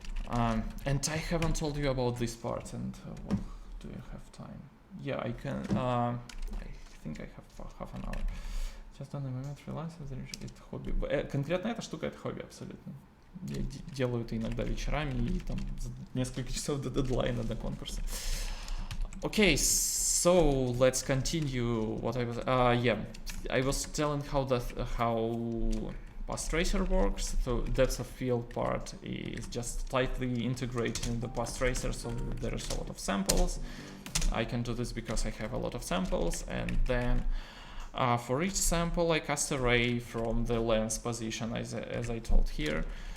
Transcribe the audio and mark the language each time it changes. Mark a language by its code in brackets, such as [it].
[en] And I haven't told you about this part. And well, do you have time? Yeah, I can. I think I have half an hour. [ru] Сейчас в данный момент фрилансер, это хобби. Конкретно эта штука это хобби абсолютно. Я делаю это иногда вечерами и там за несколько часов до дедлайна, до конкурса. [en] Okay, so let's continue what I was. I was telling how path tracer works. So depth of field part is just tightly integrated in the path tracer, so there's a lot of samples. I can do this because I have a lot of samples, and then for each sample I cast a ray from the lens position, as I told here.